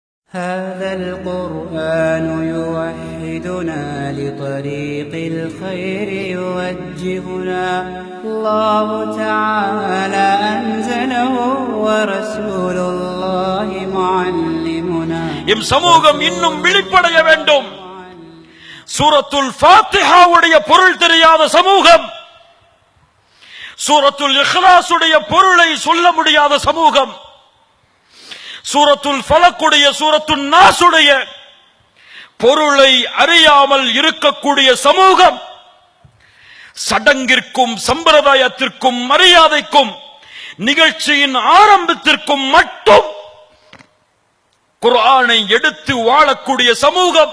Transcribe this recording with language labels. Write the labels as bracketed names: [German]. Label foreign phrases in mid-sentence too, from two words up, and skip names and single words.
[Arabic] هذا القرآن يوحدنا لطريق الخير يوجهنا الله تعالى أنزله ورسول الله معلمنا [Tamil] எம் சமூகம் இன்னும் விழிப்படைய வேண்டும். சூரத்துல் ஃபாத்திஹா உடைய பொருள் தெரியாத சமூகம், சூரத்துல் இக்லாஸ் உடைய பொருளை சொல்ல முடியாத சமூகம், சூரத்துல் ஃபலக்குடைய சூரத்துல் நாசுடைய பொருளை அறியாமல் இருக்கக்கூடிய சமூகம், சடங்கிற்கும் சம்பிரதாயத்திற்கும் மரியாதைக்கும் நிகழ்ச்சியின் ஆரம்பத்திற்கும் மட்டும் குர்ஆனை எடுத்து வாழக்கூடிய சமூகம்.